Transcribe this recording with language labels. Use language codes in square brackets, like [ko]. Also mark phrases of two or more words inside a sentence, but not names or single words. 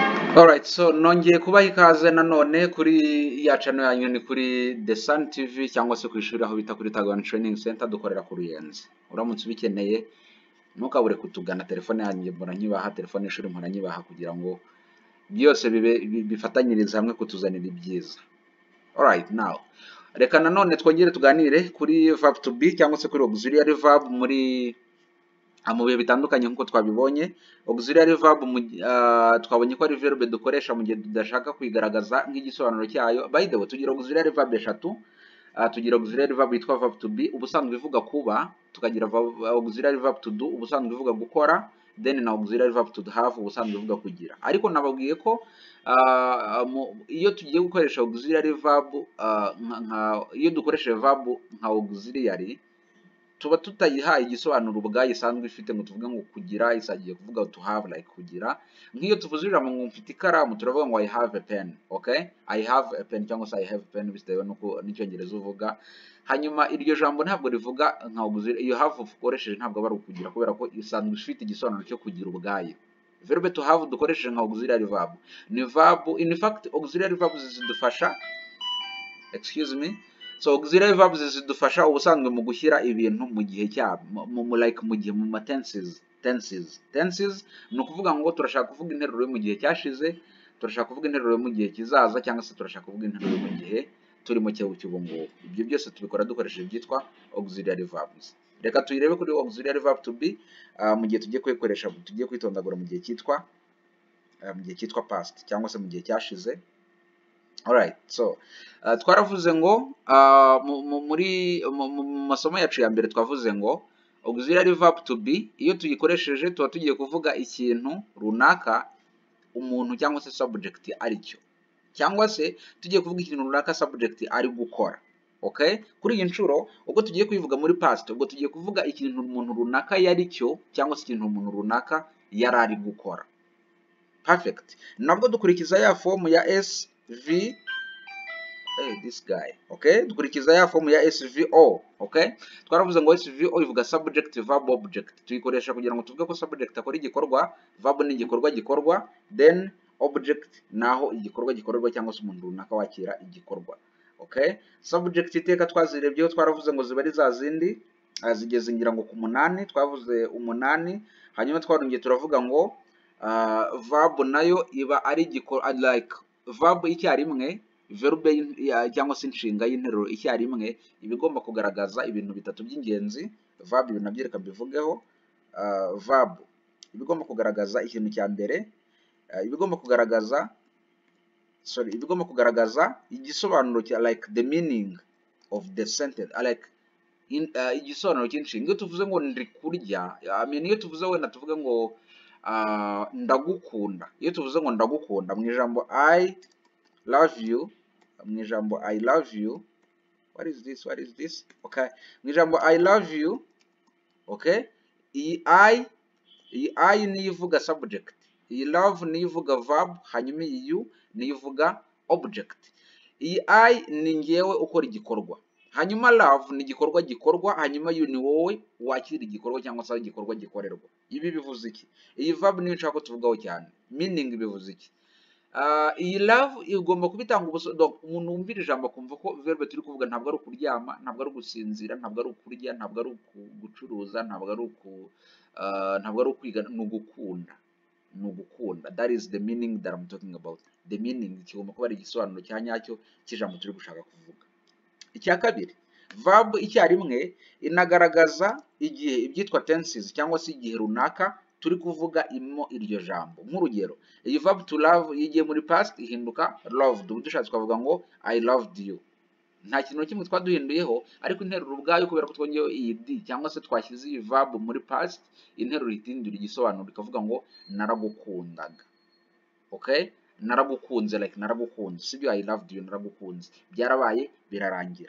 [en] Alright, so [rw] nongeye kubaha ikaze nanone kuri ya channel yanyu ni kuri The Sun TV cyangwa se ku ishuri aho bita kuri Tagwan Training Center dukorera ku Ruyenzi. Uramutse ubikeneye ntukabure kutugana, telefone yanjye mpora nyibaha, telefone y'ishuri mpora nyibaha kugira ngo byose bifatanyirize hamwe kutuzanira ibyiza. [en] Alright, now [rw] reka nanone twongere tuganire kuri [en] verb to be [rw] cyangwa se kuri [en] auxiliary verb [rw] mu bihe bitandukanye nk'uko twabibonye. [en] Auxiliary verb [rw] twabonye ko ari verbe dukoresha mu gihe tudashaka kwigaragaza nk'igisobanuro cyayo. [en] By the way, [rw] tugira [en] auxiliary verb [rw] eshatu. Tugira [en] auxiliary verb [rw] yitwa [en] verb to be, [rw] ubusanzwe ivuga kuba, tukagira [en] auxiliary verb to do, [rw] ubusanzwe ivuga gukora, [en] then na auxiliary verb to have, [rw] ubusanzwe ivuga kugira. Ariko nababwiye ko iyo tugiye gukoresha [en] auxiliary verb [rw] iyo dukoresheje verb nka auxiliary tuba tutayihaye igisobanuro ubwayo isanzwe ifite, ngo tuvuge ngo kugira isagiye kuvuga [en] to have, like [rw] kugira. Nk'iyo tuvuze ijambo ngo mfite ikaramu turavuga ngo [en] I have a pen, okay? I have a pen [rw] cyangwa se [en] I have a pen [rw] bitewe nuko n'icyongereza uvuga. Hanyuma iryo jambo ntabwo rivuga nka auxiliary, iyo have ukoresheje ntabwo bari ukugira kubera ko isanzwe ifite igisobanuro cyo kugira ubwayo. Verbe [en] to have [rw] dukoresheje nka [en] auxiliary verb [rw] ni [en] verb, in fact auxiliary verbs [rw] zidufasha, [en] excuse me, so auxiliary verbs [rw] zidufasha ubusanzwe mu gushyira ibintu mu gihe cyabo, like mu gihe, mu tenses ni ukuvuga ngo turashaka kuvuga interuro yo mu gihe cyashize, turashaka kuvuga interuro yo mu gihe kizaza, cyangwa se turashaka kuvuga interuro yo mu gihe turimo cy'ubu ngubu. Ibyo byose tubikora dukoresheje ibyitwa [en] auxiliary verbs. [rw] Reka tuyirebe kuri [en] auxiliary verb to be [rw] mu gihe tugiye kuyikoresha, tugiye kwitondagura mu gihe cyitwa past cyangwa se mu gihe cyashize. [en] Alright, so [rw] twaravuze ngo mu masomo yacu ya mbere twavuze ngo [en] auxiliary verb to be [rw] iyo tuyikoresheje tuba tugiye kuvuga ikintu runaka umuntu cyangwa se subject ari cyo, cyangwa se tugiye kuvuga ikintu runaka subject ari gukora. Okay, kuri iyi nshuro ubwo tugiye kuyivuga muri past, ubwo tugiye kuvuga ikintu umuntu runaka yari cyo cyangwa se ikintu umuntu runaka yari ari gukora. Perfect. Nabwo dukurikiza ya form ya SV, [en] this guy, [rw] okay? Dukurikiza ya form ya SVO, okay? Twaravuze ngo SVO ivuga [en] subject verb object. [rw] Tuyikoresha kugira ngo tuvuge ko subject akora igikorwa, verb ni igikorwa gikorwa, [en] then object [rw] naho igikorwa gikorerwa cyangwa se umuntu runaka wakira igikorwa. Okay? Subject iteka twazirebyeho, twaravuze ngo ziba ari za zindi zigeze ngira ngo ku 8, twavuze 8. Hanyuma twarongeye turavuga ngo verb nayo iba ari [en] like verb [rw] icyarimwe, verbe cyangwa se inshinga y'interuro icyarimwe iba igomba kugaragaza ibintu bitatu by'ingenzi. Verb ibintu nabyo reka mbivugeho. Verb iba igomba kugaragaza ikintu cya mbere, iba igomba kugaragaza igisobanuro cya, [en] like the meaning of the sentence, like [rw] igisobanuro cy'inshinga. Iyo tuvuze ngo ndi kurya, iyo tuvuze wenda tuvuge ngo ndagukunda, iyo tuvuze ngo ndagukunda mu ijambo [en] I love you, [rw] mu ijambo [en] I love you, what is this, okay, [rw] mu ijambo [en] I love you, [rw] okay, iyi I niyo ivuga subject, iyi love niyo ivuga verb, hanyuma iyi you niyo ivuga object. Iyi I ni ngewe ukora igikorwa, hanyuma love ni igikorwa gikorwa, hanyuma you ni wowe wakira igikorwa cyangwa se igikorwa gikorerwa. Ibi bivuze iki? Iyi verb niyo nshaka tuvugaho cyane, meaning bivuze iki? Iyi love igomba kubitanga umuntu wumvira ijambo akumva ko verbe turi kuvuga ntabwo ari ukuryama, ntabwo ari gusinzira, ntabwo ari ukurya, ntabwo ari gucuruza, ntabwo ari ukwiga, ni ugukunda. [en] That is the meaning that I'm talking about. The meaning [rw] kigomba kuba ari igisobanuro cya nyacyo cy'ijambo turi gushaka kuvuga. Icya kabiri, verb icyarimwe inagaragaza igihe, ibyitwa tenses cyangwa se igihe runaka turi kuvuga imo iryo jambo. Nk'urugero, iyi [en] verb to love [rw] yigiye muri past ihinduka loved. Ubu dushatse twavuga ngo [en] I loved you. [rw] Nta kintu kimwe twaduhinduyeho, ariko interuro ubwayo kubera ko twongeyeho iyi d cyangwa se twashyize iyi verb muri past, interuro itindura igisobanuro ikavuga ngo naragukundaga. Okay? Naragukunze, like naragukunze, sibyo [en] I loved you, [rw] naragukunze, byarabaye birarangira.